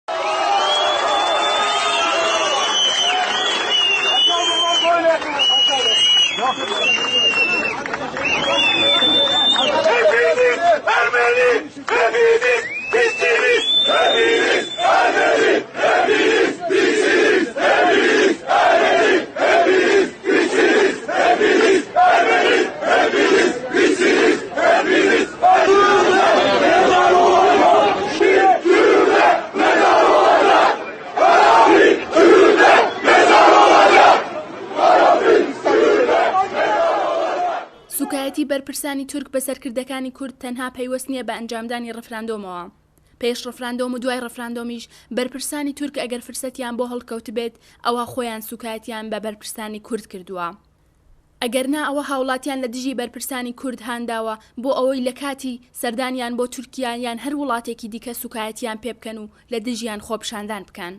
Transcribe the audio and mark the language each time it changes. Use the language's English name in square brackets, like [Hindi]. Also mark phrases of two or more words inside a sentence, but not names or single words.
[Turkish] Hepiniz Ermeni, hepiniz bizsiniz, hepiniz Ermeni, hepiniz bizsiniz, hepiniz Ermeni, hepiniz bizsiniz, hepiniz Ermeni, hepiniz bizsiniz, hepiniz mezar olacak, Türk'e mezar olacak, Arap'ın Türk'e mezar olacak, Arap'ın Türk'e mezar olacak. [Central Kurdish] سوکایەتی بەرپرسانی تورک بە سەرکردەکانی کورد تەنها پەیوەست نییە بە ئەنجامدانی ڕفراندۆمەوە. پێش ڕفراندۆم و دوای ڕفراندۆمیش بەرپرسانی تورک ئەگەر فرسەتیان بۆ هەڵکەوت بێت ئەوە خۆیان سوکایەتیان بە بەرپرسانی کورد کردووە. ئەگەرنا ئەوە هاوڵاتیان لە دژی بەرپرسانی کورد هانداوە بۆ ئەوەی لە کاتی سەردانیان بۆ تورکیان یان هەر وڵاتێکی دیکە سوکایەتیان پێ بکەن و لە دژیان خۆپشاندان بکەن.